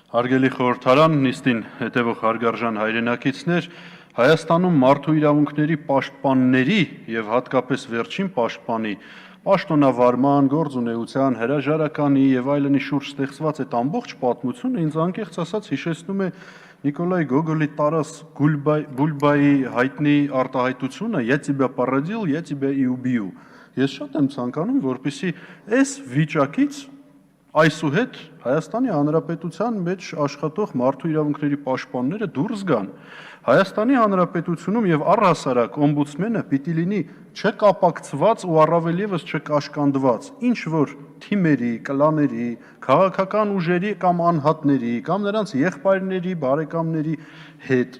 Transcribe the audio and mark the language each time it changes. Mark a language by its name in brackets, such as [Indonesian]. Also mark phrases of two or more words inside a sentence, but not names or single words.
[Armenian] Հարգելի խորհրդարան, նիստին հետևող հարգարժան հայրենակիցներ, Հայաստանում մարդու իրավունքների պաշտպանների եւ հատկապես վերջին պաշտպանի պաշտոնավարման, գործունեության, հրաժարականի եւ այլնի շուրջ ստեղծված այդ ամբողջ պատմությունը ինձ անկեղծ ասած հիշեցնում է Նիկոլայ Գոգոլի Տարաս Բուլբայի հայտնի արտահայտությունը [Russian] «Я тебя породил, я тебя и убью»։ [Armenian] Ես շատ եմ ցանկանում, որպեսզի այս վիճակից այսուհետ Հայաստանի Հանրապետության մեջ աշխատող մարդու իրավունքների պաշտպանները դուրս գան։ Հայաստանի Հանրապետությունում եւ առհասարակ օմբուդսմենը պիտի լինի չկապակցված ու առավել եւս չկաշկանդված ինչ որ թիմերի, կլաների, քաղաքական ուժերի կամ անհատների կամ նրանց եղբայրների, բարեկամների հետ,